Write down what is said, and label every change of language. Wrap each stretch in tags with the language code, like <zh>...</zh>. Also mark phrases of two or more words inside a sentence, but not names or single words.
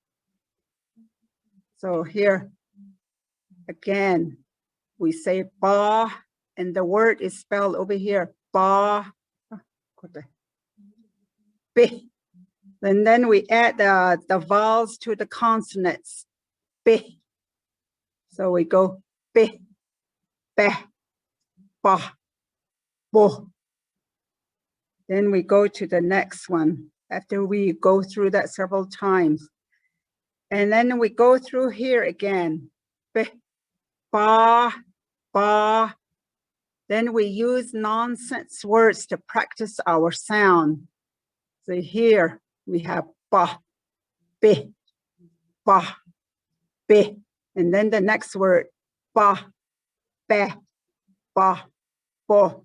<en>So here, again, we say ba, and the word is spelled over here, ba, b. And then we add the vowels to the consonants, b. So we go b, be, ba, bo. Then we go to the next one after we go through that several times. And then we go through here again, be, ba, ba. Then we use nonsense words to practice our sound. So here we have ba, be, ba, be. And then the next word, ba, be, ba, bo.</en>